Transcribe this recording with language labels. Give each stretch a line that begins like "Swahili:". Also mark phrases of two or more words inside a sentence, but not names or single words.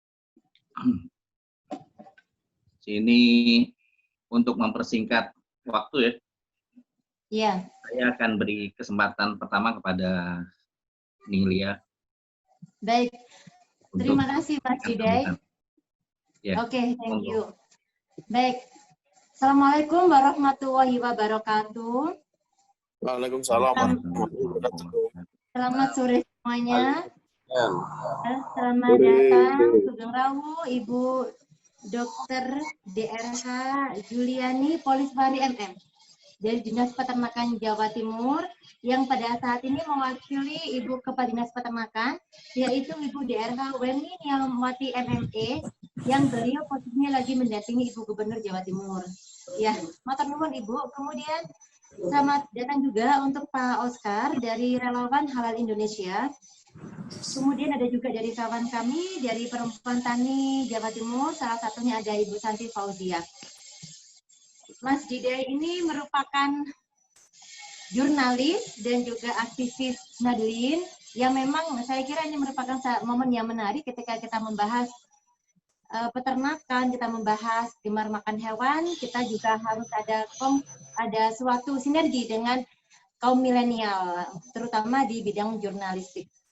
Indonesian: Sini untuk mempersingkat waktu ya. Iya. Saya akan beri kesempatan pertama kepada Ninglia. Baik. Terima kasih Mas Diday. Ya. Oke,
English: thank you.
Indonesian: Baik.
Arabic: السلام عليكم ورحمة الله وبركاته. وعليكم السلام ورحمة الله وبركاته.
Indonesian: Selamat sore semuanya. Selamat datang
Javanese: Sugeng Rawu,
Indonesian: Ibu Dr. DRH Juliani Poliswari MM dari Dinas Peternakan Jawa Timur yang pada saat ini mewakili Ibu Kepala Dinas Peternakan, yaitu Ibu DRH Weni Niamwati MME, yang beliau posisinya lagi mendampingi Ibu Gubernur Jawa Timur. Ya,
Javanese: matur nuwun Ibu.
Indonesian: Kemudian selamat datang juga untuk Pak Oscar dari Relawan Halal Indonesia. Kemudian ada juga dari kawan kami dari Perempuan Tani Jawa Timur, salah satunya ada Ibu Santi Fauzia. Mas Diday ini merupakan jurnalis dan juga aktivis Nadlin yang memang saya kira ini merupakan momen yang menarik ketika kita membahas peternakan, kita membahas gemar makan hewan, kita juga harus ada suatu sinergi dengan kaum milenial, terutama di bidang jurnalistik.